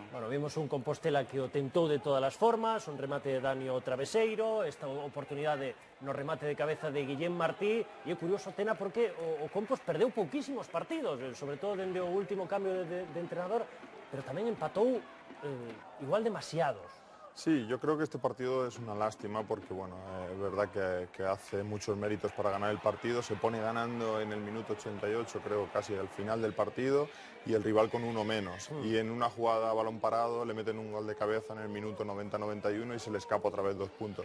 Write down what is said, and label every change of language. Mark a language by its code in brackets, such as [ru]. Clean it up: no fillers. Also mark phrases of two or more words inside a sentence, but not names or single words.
[gl] Bueno, vimos un Compostela que o tentou de todas as formas, un remate de Dani ao traveseiro, esta oportunidade no remate de cabeza de Guillén Martí, e é curioso, Tena, porque o Compos perdeu pouquísimos partidos, sobre todo dende o último cambio de entrenador, pero tamén empatou igual demasiados. [es] Sí, yo creo que este partido es una lástima porque, bueno, es verdad que hace muchos méritos para ganar el partido, se pone ganando en el minuto 88, creo, casi al final del partido, y el rival con uno menos. Y en una jugada a balón parado le meten un gol de cabeza en el minuto 90-91 y se le escapa otra vez 2 puntos.